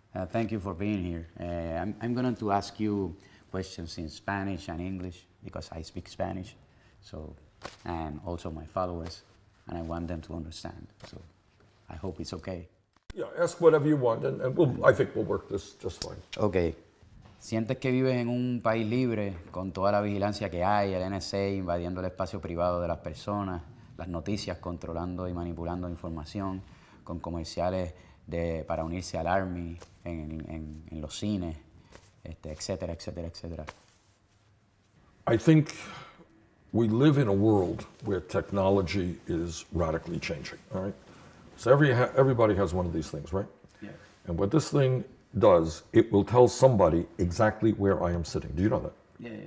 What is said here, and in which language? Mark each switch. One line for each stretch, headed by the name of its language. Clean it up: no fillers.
English: Thank you for being here. I'm going to ask you questions in Spanish and English because I speak Spanish, so, and also my followers, and I want them to understand. So I hope it's okay. Yeah, ask whatever you want, and I think we'll work this just fine. Okay.
Spanish: ¿Sientes que vives en un país libre con toda la vigilancia que hay, el NSA invadiendo el espacio privado de las personas, las noticias controlando y manipulando información, con comerciales para unirse al Army en los cines, etcétera, etcétera, etcétera?
English: I think we live in a world where technology is radically changing, all right? So everybody has one of these things, right? Yeah. And what this thing does, it will tell somebody exactly where I am sitting. Do you know that? Yeah.